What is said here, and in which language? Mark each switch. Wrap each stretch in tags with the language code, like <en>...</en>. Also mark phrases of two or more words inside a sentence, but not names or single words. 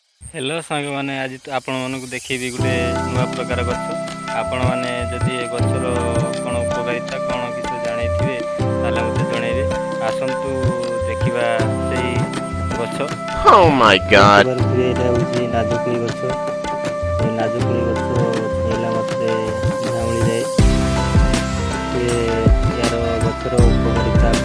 <or>ହ୍ୟାଲୋ ସାଙ୍ଗମାନେ, ଆଜି ଆପଣମାନଙ୍କୁ ଦେଖେଇବି ଗୋଟେ ନୂଆ ପ୍ରକାର ଗଛ। ଆପଣମାନେ ଯଦି ଏ ଗଛର କ'ଣ ଉପକାରିତା କ'ଣ କିଛି ଜାଣିଥିବେ ତାହେଲେ ମୋତେ ଜଣେଇବେ। ଆସନ୍ତୁ ଦେଖିବା ସେଇ ଗଛ।</or> <en>Oh my god.</en> <or>ଦେଖିପାରୁଥିବେ ଏଇଟା ହେଉଛି ନାଜୁକୁଳି ଗଛ। ଏ ନାଜୁକୁଳି ଗଛ ଛୁଇଁଲା ମାତ୍ରେ ଝାଉଁଳି ଯାଏ। ୟାର ଗଛର ଉପକାରିତା</or>